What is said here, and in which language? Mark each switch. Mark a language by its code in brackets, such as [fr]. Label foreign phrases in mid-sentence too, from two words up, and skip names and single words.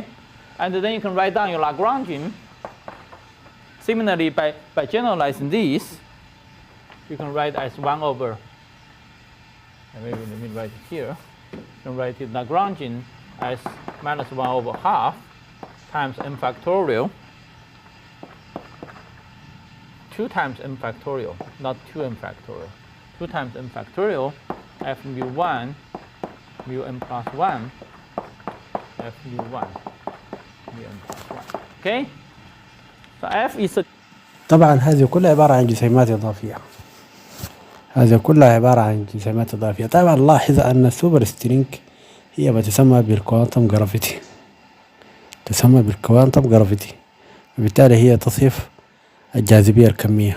[en] And then you can write down your Lagrangian. Similarly, by generalizing this, you can write as 1 over, and maybe let me write it here. You can write it Lagrangian as minus 1 over half times n factorial, 2 times n factorial, not 2n factorial, 2 times n factorial, f mu1, mu n plus 1, f mu1, mu n plus 1. Okay? So f is a [ar] طبعا هذه كلها عبارة عن جسيمات إضافية. هذه كلها عبارة عن جسيمات إضافية. طبعا لاحظ أن [en] the super string [ar] هي ما تسمى [en] by the quantum gravity. [ar] تسمى [en] by the quantum gravity. [ar] وبالتالي هي تصف الجاذبية الكمية.